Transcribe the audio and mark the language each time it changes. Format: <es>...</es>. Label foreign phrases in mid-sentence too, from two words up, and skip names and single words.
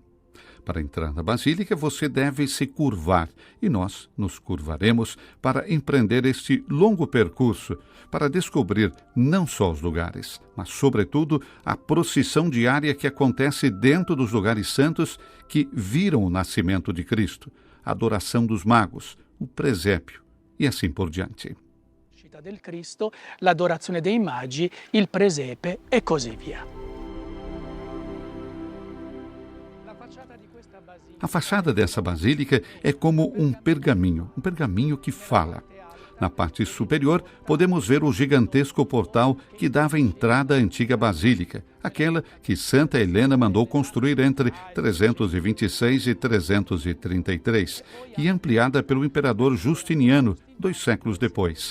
<pt>Para entrar na Basílica, você deve se curvar, e nós nos curvaremos para empreender este longo percurso, para descobrir não só os lugares, mas, sobretudo, a procissão diária que acontece dentro dos lugares santos que viram o nascimento de Cristo, a adoração dos magos, o presépio e assim por diante.</pt> <it>Del Cristo, l'adorazione dei magi, il presepe e così via.</it> <pt>A fachada dessa basílica é como um pergaminho que fala. Na parte superior, podemos ver o gigantesco portal que dava entrada à antiga basílica, aquela que Santa Helena mandou construir entre 326 e 333, e ampliada pelo imperador Justiniano, 2 séculos depois.</pt>